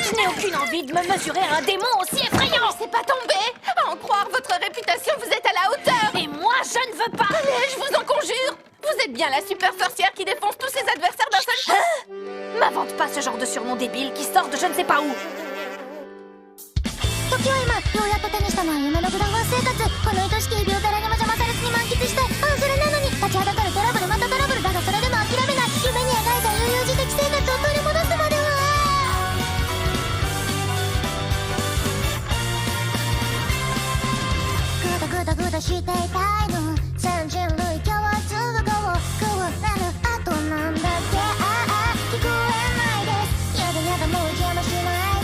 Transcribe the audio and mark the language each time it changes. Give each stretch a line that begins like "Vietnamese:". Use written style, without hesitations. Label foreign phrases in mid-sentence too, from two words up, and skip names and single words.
French: Je n'ai aucune envie de me mesurer à un démon aussi effrayant. C'est pas tombé. À en croire votre réputation, vous êtes à la hauteur. Et moi, je ne veux pas. Allez, je vous en conjure. Vous êtes bien la super sorcière qui défonce tous ses adversaires d'un seul coup. M'invente pas ce genre de surnom débile qui sort de je ne sais pas où.
Japanese: 時は今ようやっと手にしたのは夢のグランガン生活この愛しき日々を誰にも邪魔されずに満喫したいそれなのに立ちはだかるトラブルまたトラブルだがそれでも諦めない夢に描いた悠々自適生活を取り戻すまではグダグダグダしていたいの全人類共通語を食われる後なんだっけ聞こえないですやだやだもう邪魔しない